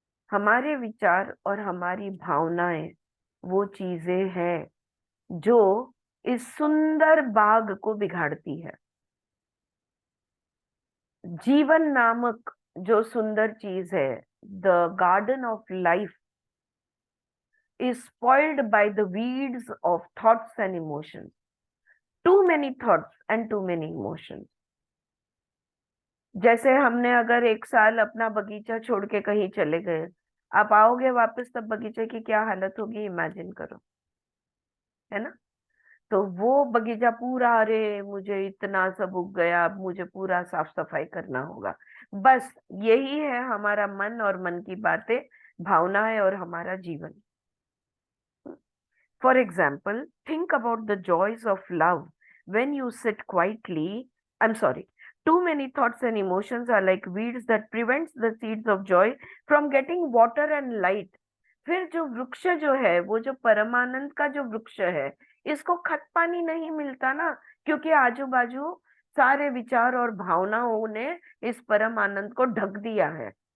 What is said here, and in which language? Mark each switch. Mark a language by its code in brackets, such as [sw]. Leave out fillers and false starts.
[hi] हमारे विचार और हमारी भावनाएं वो चीजें हैं जो इस सुंदर बाग को बिगाड़ती है. जीवन नामक जो सुंदर चीज है, [en] the garden of life is spoiled by the weeds of thoughts and emotions. Too many thoughts and too many emotions. [hi] जैसे हमने अगर 1 साल अपना बगीचा छोड़ के कहीं चले गए, आप आओगे वापस तब बगीचे की क्या हालत होगी इमेजिन करो, है ना? तो वो बगीचा पूरा, अरे मुझे इतना सब उग गया, अब मुझे पूरा साफ सफाई करना होगा। बस यही है हमारा मन और मन की बातें, भावनाएं और हमारा जीवन। [en] For example, think about the joys of love when you sit quietly. I'm sorry. Too many thoughts and emotions are like weeds that prevents the seeds of joy from getting water and light. [hi] फिर जो वृक्ष जो है, वो जो परमानंद का जो वृक्ष है, इसको खत पानी नहीं मिलता ना, क्योंकि आजू बाजू सारे विचार और भावनाओं ने इस परम आनंद को ढक दिया है।